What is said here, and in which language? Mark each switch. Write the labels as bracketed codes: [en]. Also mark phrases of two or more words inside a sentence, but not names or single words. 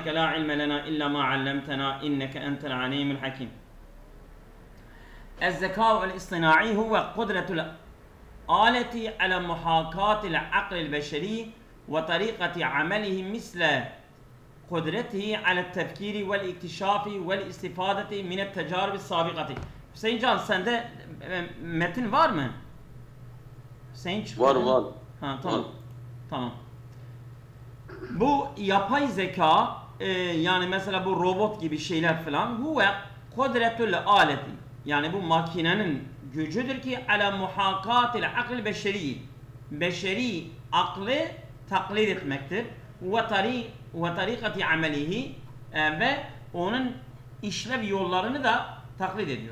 [ar] سبحانك لا علم لنا إلا ما علمتنا إنك أنت العليم الحكيم. الذكاء الاصطناعي هو قدرة الآلة على محاكاة العقل البشري وطريقة عمله مثل قدرته على التفكير والاكتشاف والاستفادة من التجارب السابقة. [tr] Hüseyin Can, sende metin var mı? Hüseyin var. Ha, tamam. Var. Tamam. Bu yapay zeka yani mesela bu robot gibi şeyler falan [ar] هو قدرة الآلة, [tr] yani bu makinenin gücüdür ki [ar] على محاكاة العقل البشري, [tr] beşeri aklı taklit etmektir ve [ar] طريقة عمله [tr] ve onun işlev yollarını da taklit ediyor.